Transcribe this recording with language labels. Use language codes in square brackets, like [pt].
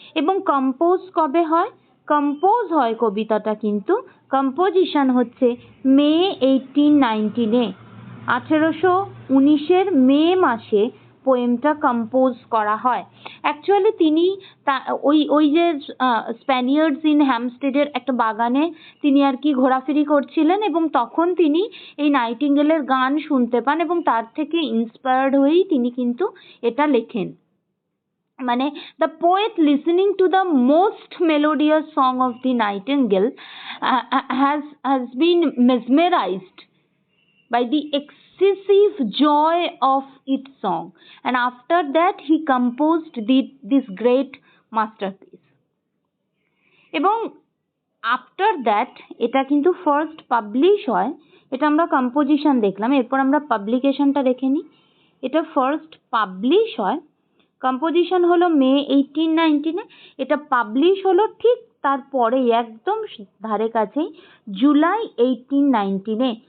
[bn] এবং কম্পোজ কবে হয়? কম্পোজ হয় কবিতাটা কিন্তু, কম্পোজিশন হচ্ছে মে 1819-এ, 1819-এর মে মাসে পোয়েমটা কম্পোজ করা হয়। অ্যাকচুয়ালি তিনি ওই যে স্প্যানিয়ার্ডস ইন হ্যামস্টেডের একটা বাগানে তিনি আর কি ঘোরাফেরি করছিলেন, এবং তখন তিনি এই নাইটিঙ্গেলের গান শুনতে পান, এবং তার থেকে ইন্সপায়ার্ড হয়েই তিনি কিন্তু এটা লেখেন। [en] মানে the poet listening to the most melodious song of the nightingale has been mesmerized by the excessive joy of its song, and after that he composed this great masterpiece. [bn] এবং [en] after that [bn] এটা কিন্তু first publish হয়। এটা আমরা composition দেখলাম, এরপর আমরা পাবলিকেশনটা দেখে নিই। এটা ফার্স্ট পাবলিশ হয়, কম্পোজিশন হলো মে 1819-এ, এটা পাবলিশ হলো ঠিক তারপরে একদম ধারে কাছেই জুলাই 1819-এ।